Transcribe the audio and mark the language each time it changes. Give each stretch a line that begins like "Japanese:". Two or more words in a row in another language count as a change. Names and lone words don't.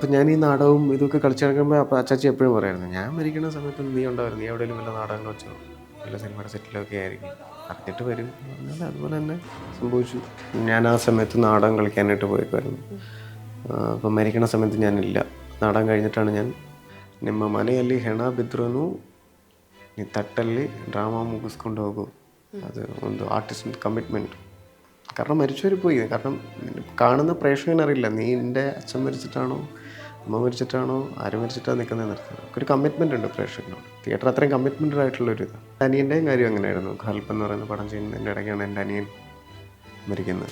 Malayalam: അപ്പം ഞാൻ ഈ നാടകവും ഇതൊക്കെ കളിച്ചു നടക്കുമ്പോൾ അപ്പോൾ അച്ചാച്ചി എപ്പോഴും പറയായിരുന്നു, ഞാൻ മരിക്കുന്ന സമയത്ത് നീ ഉണ്ടായിരുന്നു, നീ എവിടെയെങ്കിലും വല്ല നാടകങ്ങൾ വെച്ചോ, വല്ല സിനിമയുടെ സെറ്റിലൊക്കെ ആയിരിക്കും, അറിഞ്ഞിട്ട് വരും പറഞ്ഞാൽ അതുപോലെ തന്നെ സംഭവിച്ചു. ഞാൻ ആ സമയത്ത് നാടകം കളിക്കാനായിട്ട് പോയേക്കുമായിരുന്നു. അപ്പം മരിക്കണ സമയത്ത് ഞാനില്ല. നാടകം കഴിഞ്ഞിട്ടാണ് ഞാൻ
Kannada: ನಿಮ್ಮ ಮನೆಯಲ್ಲಿ ಹೆಣ ಬಿದ್ರೂ ನೀ ತಟ್ಟಲ್ಲಿ ಡ್ರಾಮಾ ಮುಗಿಸ್ಕೊಂಡು ಹೋಗು.
Malayalam: അത് ಒಂದು ആർട്ടിസ്റ്റിൻ്റെ കമ്മിറ്റ്മെൻറ്റ്. കാരണം മരിച്ചവർ പോയി. കാരണം കാണുന്ന പ്രേക്ഷകനറിയില്ല നീ എൻ്റെ അച്ഛൻ മരിച്ചിട്ടാണോ അമ്മ മരിച്ചിട്ടാണോ ആര് മരിച്ചിട്ടാണ് നിൽക്കുന്നത് നിർത്തുന്നത്. ഒരു കമ്മിറ്റ്മെൻ്റ് ഉണ്ട് പ്രേക്ഷകനോട്. തിയേറ്റർ അത്രയും കമ്മിറ്റ്മെൻറ്റഡ് ആയിട്ടുള്ളൊരു ഇതാണ്. അനിയൻ്റെയും കാര്യം അങ്ങനെയായിരുന്നു. ഖൽപ്പ് എന്ന് പറയുന്ന പടം ചെയ്യുന്നതിൻ്റെ ഇടയ്ക്കാണ് എൻ്റെ അനിയൻ മരിക്കുന്നത്.